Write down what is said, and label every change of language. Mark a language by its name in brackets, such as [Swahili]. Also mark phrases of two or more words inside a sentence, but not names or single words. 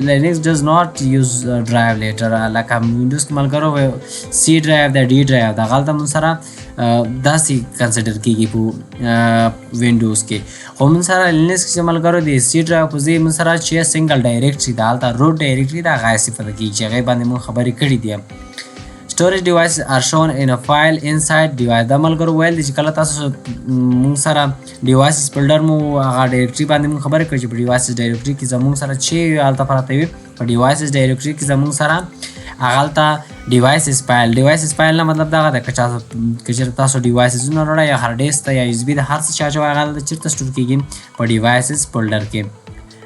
[English] Linux does not use drive letter, [Pashto] لکه وینډوز کې ملګرو [English] C drive [Pashto] ده، [English] D drive [Pashto] ده، هغلته موږ سره داسې کنسیډر کېږي په وینډوز کې. خو موږ سره لینکس کې ملګرو د [English] C drive [Pashto] په ځای موږ سره چې [English] single directory [Pashto] ده، هلته [English] root directory [Pashto] ده، هغه استفاده کېږي چې هغې باندې موږ خبرې کړې دي. [English] storage devices are shown in a file inside device. [Pashto] دا ملګرو ویل دي چې کله تاسو موږ سره [English] devices folder [Pashto] مو هغه ډایرکټري باندې موږ خبرې کړو چې په [English] devices directory [Pashto] کې زموږ سره چې هلته پراته وي، په [English] devices directory [Pashto] کې زموږ سره هغلته [English] devices file [Pashto] نه مطلب دغه ده که چېرته تاسو devices نه وړئ یا [English] hard disk [Pashto] ته یا یو اس بي د هر څه چې اچوئ هغه چېرته سټور کېږي په [English] devices folder [Pashto] کې.